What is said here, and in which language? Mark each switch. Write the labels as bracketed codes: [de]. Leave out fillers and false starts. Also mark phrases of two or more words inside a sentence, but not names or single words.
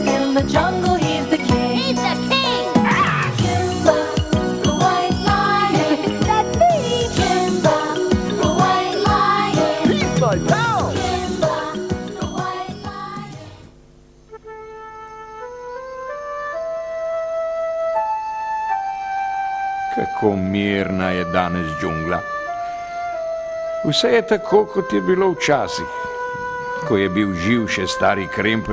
[en] in the jungle, he's the king. He's the king! Kimba, the white lion. That's me! Kimba, the white lion. He's my pal! Kimba, the white lion. [sl] Kako mirna je danes džungla. Vse je tako, kot je bilo včasih, ko je bil živ še stari krempelj.